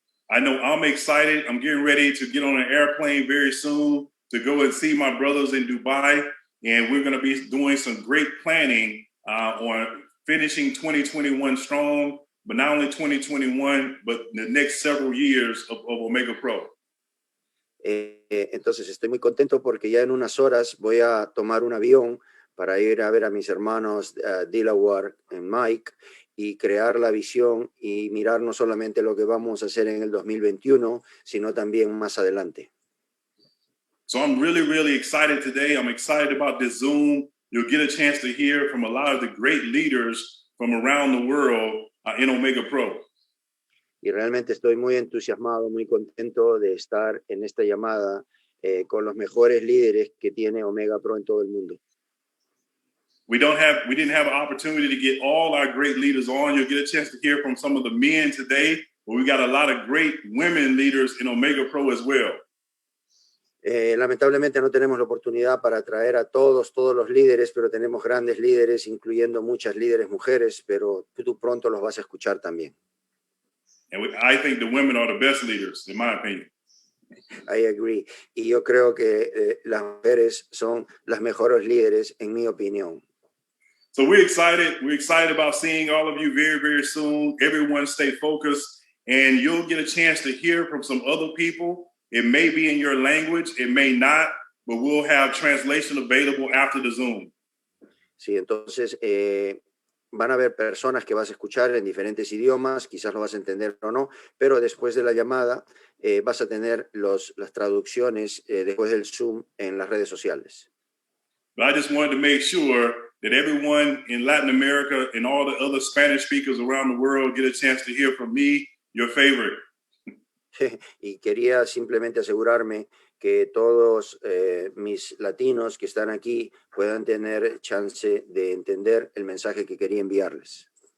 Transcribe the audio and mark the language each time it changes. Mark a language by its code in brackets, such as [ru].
[en] I know I'm excited. I'm getting ready to get on an airplane very soon to go and see my brothers in Dubai, and we're going to be doing some great planning on finishing 2021 strong, but not only 2021, but the next several years of Omegapro. [es] Entonces estoy muy contento porque ya en unas horas voy a tomar un avión para ir a ver a mis hermanos Dilawar y Mike y crear la visión y mirar no solamente lo que vamos a hacer en el 2021, sino también más adelante. [en] So I'm really, really excited today. I'm excited about this Zoom. You'll get a chance to hear from a lot of the great leaders from around the world in Omegapro. [es] Y realmente estoy muy entusiasmado, muy contento de estar en esta llamada con los mejores líderes que tiene Omegapro en todo el mundo. [en] We didn't have an opportunity to get all our great leaders on. You'll get a chance to hear from some of the men today, but we got a lot of great women leaders in Omegapro as well. [es] Lamentablemente no tenemos la oportunidad para traer a todos los líderes, pero tenemos grandes líderes, incluyendo muchas líderes mujeres, pero tú pronto los vas a escuchar también. [en] And I think the women are the best leaders, in my opinion. I agree. [es] Y yo creo que las mujeres son las mejores líderes, en mi opinión. [en] So we're excited. We're excited about seeing all of you very, very soon. Everyone stay focused, and you'll get a chance to hear from some other people. It may be in your language, it may not, but we'll have translation available after the Zoom. [es] Sí, entonces van a haber personas que vas a escuchar en diferentes idiomas, quizás lo vas a entender o no, pero después de la llamada vas a tener las traducciones después del Zoom en las redes sociales. [en] But I just wanted to make sure that everyone in Latin America and all the other Spanish speakers around the world get a chance to hear from me, your favorite. [es] Y quería simplemente asegurarme que todos mis latinos que están aquí puedan tener chance de entender el mensaje que quería enviarles.